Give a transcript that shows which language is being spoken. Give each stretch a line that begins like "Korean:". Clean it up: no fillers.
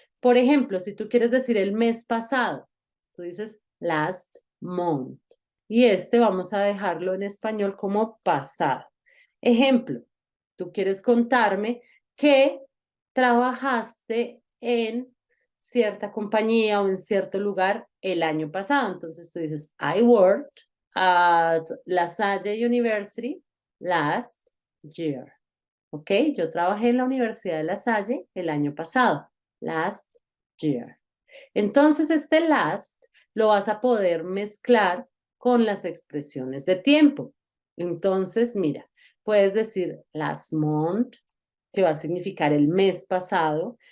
Spanish: Por ejemplo, si tú quieres decir el mes pasado, tú dices
English: last month.
Spanish: Y este vamos a dejarlo en español como pasado. Ejemplo, tú quieres contarme que trabajaste en cierta compañía o en cierto lugar el año pasado. Entonces tú dices,
English: I worked at La Salle University last year.
Spanish: ¿Ok? Yo trabajé en la Universidad de La Salle el año pasado.
English: Last year.
Spanish: Entonces este last lo vas a poder mezclar con las expresiones de tiempo. Entonces, mira, puedes decir
English: last month,
Spanish: que va a significar el mes pasado.